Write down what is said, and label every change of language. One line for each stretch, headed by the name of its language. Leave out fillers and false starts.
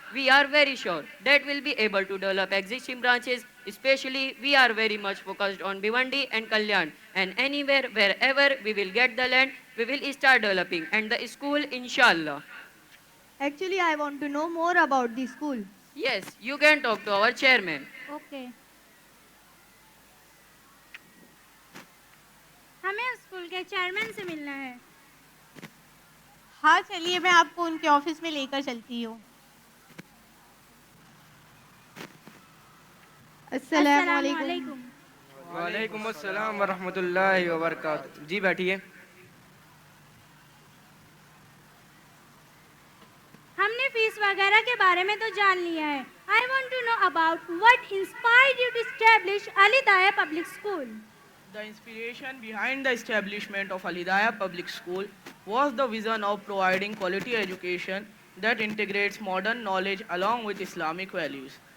English: We are very sure that we'll be able to develop existing branches, especially we are very much focused on Bhiwandi and Kalyan, and anywhere, wherever we will get the land, we will start developing, and the school, inshallah. Actually, I want to know more about the school. Yes, you can talk to our chairman. Okay.
Hindi: हमें school के chairman से मिलना है. हाँ चलिए, मैं आपको उनके ऑफिस में लेकर चलती हूँ. अस्सलामुअलैकुम. वालेकुम अस्सलाम वरहमतुल्लाहि वबरकातुहू. जी बैठिए. हमने फीस वगैरह के बारे में तो जान लिया है.
English: I want to know about what inspired you to establish Al Hidayah Public School. The inspiration behind the establishment of Al Hidayah Public School was the vision of providing quality education that integrates modern knowledge along with Islamic values.